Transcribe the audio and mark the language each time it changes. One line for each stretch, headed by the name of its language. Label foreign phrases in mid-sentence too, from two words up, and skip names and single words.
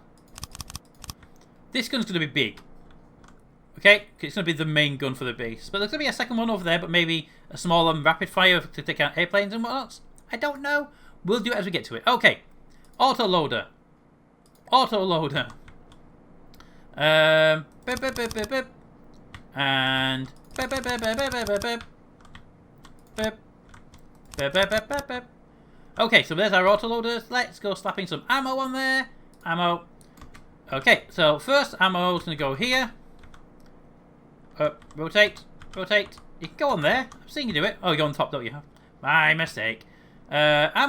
English: This gun's going to be big. Okay, it's going to be the main gun for the base. But there's going to be a second one over there, but maybe a smaller rapid fire to take out airplanes and whatnot. I don't know. We'll do it as we get to it. Okay. Auto loader. Auto loader. Bip, bip, bip, bip, bip. And bip, bip, bip, bip, bip, bip, bip. Bip. Bip, bip, bip, bip, bip. Okay, so there's our auto loaders. Let's go slapping some ammo on there. Ammo. Okay, so first ammo is going to go here. Rotate. Rotate. You can go on there. I've seen you do it. Oh, you go on top, don't you? My mistake. Ammo.